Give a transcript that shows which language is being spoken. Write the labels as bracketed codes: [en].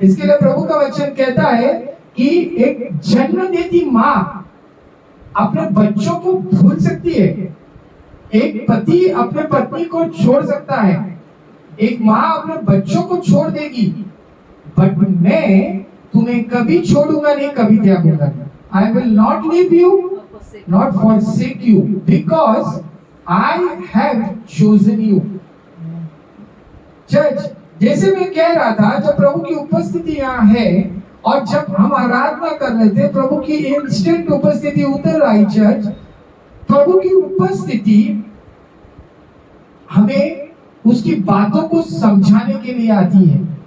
[hi] इसके लिए प्रभु का वचन कहता है कि एक जन्म देती माँ अपने बच्चों को भूल सकती है, एक पति अपने पत्नी को छोड़ सकता है, एक माँ अपने बच्चों को छोड़ देगी, बट मैं तुम्हें कभी छोड़ूंगा नहीं, कभी त्यागूंगा नहीं। [en] I will not leave you, not forsake you, because I have chosen you. [hi] Church, जैसे मैं कह रहा था, जब प्रभु की उपस्थिति यहाँ है और जब हम आराधना कर रहे थे, प्रभु की इंस्टेंट उपस्थिति उतर आई। चर्च, प्रभु की उपस्थिति हमें उसकी बातों को समझाने के लिए आती है।